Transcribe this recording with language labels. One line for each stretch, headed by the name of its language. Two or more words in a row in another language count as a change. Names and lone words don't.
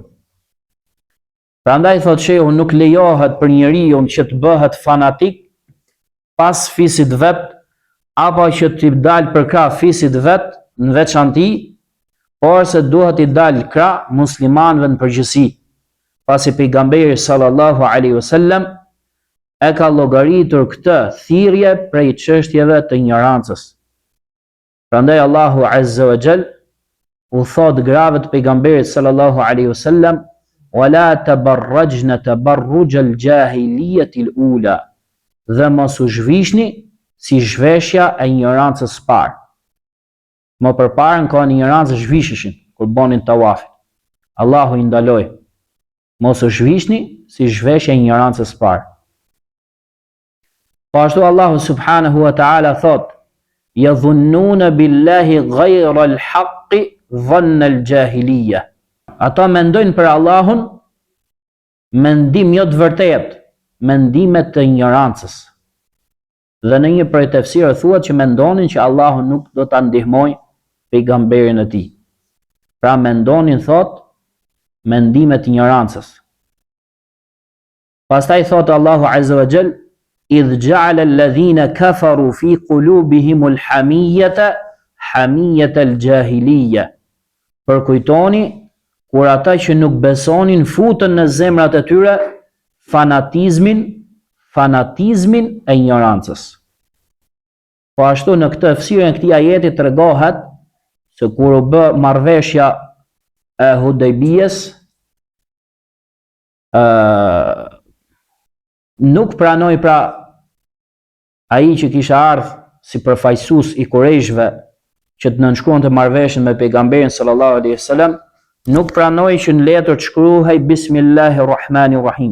Albanian: Prandaj thotë shehu, nuk lejohet për njeriu që të bëhet fanatik pas fisit vet, apo që t'i dalë për krah fisit vet në veçanti, por se duhet i dalë krah muslimanëve në përgjithësi, pasi pejgamberi
Arabic: صلى الله عليه وسلم
Albanian: e ka llogaritur këtë thirrje prej çështjeve të ignorancës. Prandaj Allahu
Arabic: عز وجل
Albanian: u thot grave të pejgamberit
Arabic: صلى الله عليه وسلم: "ولا تبرجن تبرج الجاهلية الأولى."
Albanian: Dhe mos u zhvishni si zhveshja e ignorancës së parë. Më përpara në kohën e ignorancës zhvisheshin kur bonin tawafin. Allahu i ndaloi: "Mos u zhvishni si zhveshja e ignorancës së parë." Po ashtu Allahu
Arabic: سبحانه وتعالى thot: "يظنون بالله غير الحق ظن الجاهلية."
Albanian: Ata mendojnë për Allahun mendim jo të vërtetë, mendimet të ignorancës. Dhe në një prej tefsirëve thuhet që mendonin që Allahu nuk do ta ndihmojë pejgamberin e tij. Pra mendonin, thot, mendimet të ignorancës. Pastaj thot Allahu
Arabic: عز وجل: "إذ جعل الذين كفروا في قلوبهم الحمية حمية الجاهلية."
Albanian: Për kujtoni kur ata që nuk besonin futën në zemrat e tyre fanatizmin e ignorancës. Po ashtu në këtë fësirën e këtij ajeti tregohet se kur u bë marrëveshja e Hudejbijes, nuk pranoi pra ai që kisha ardhur si përfaqësues i Kurejshve që të nënshkruante marrëveshjen me pejgamberin
Arabic: صلى الله عليه وسلم,
Albanian: nuk pranoi që në letër të shkruhej Bismillahirrahmanirrahim.